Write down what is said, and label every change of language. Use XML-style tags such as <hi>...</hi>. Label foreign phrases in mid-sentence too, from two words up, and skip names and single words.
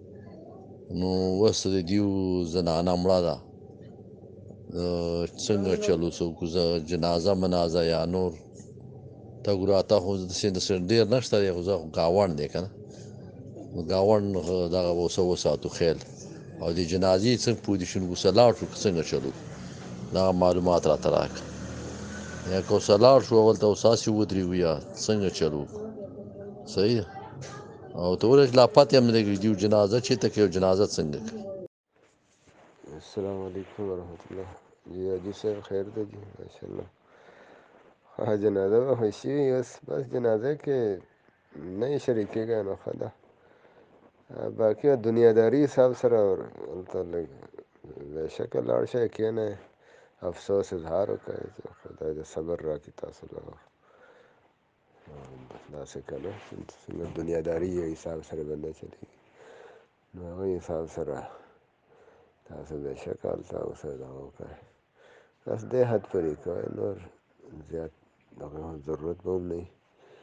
<ps>نو اوس د دیو زنانه مړه ده، څنګه چلو څوک جنازه منازه یا نور ته ګوره اته خو داسې ډېر نشته دی، خو زه ګاونډ دی که نه ګاونډ دغه اوسه وساتو خیال او د جنازې څنګه پوزیشن ورسره لاړ شو که څنګه چلو دغه معلومات راته راکړه. یا که ورسره لاړ شو اول ته اوساسې ودرېږو یا څنګه چلو. صحیح ده. او ته ولې لا پته هم نه لګي دیو جنازه چېرته کوي او جنازه څنګه کوي.</ps> <ar>السلام علیکم ورحمۃ اللہ.</ar> <ps>جی حاجی صاحب خیر دی جی</ps> <ar>ماشاء اللہ.</ar> <ps>ہاں جنازہ به خوشي وي اوس بس جنازه کې نه یې شریکېږي نو ښه ده. باقي دنیاداري حساب سره هلته لږ بېشکه لاړ شئ کښېنئ افسوس اظهار وکړئ چې خدای دې صبر راکړي تاسو له داسې که نه څنګه دنیاداري یې حساب سره به نه چلېږي نو هغه حساب سره تاسو بېشکه هلته اوسئ دغه وکړئ بس دې حد پورې کوئ نور زیات دغه ضرورت به هم نه وي.</ps>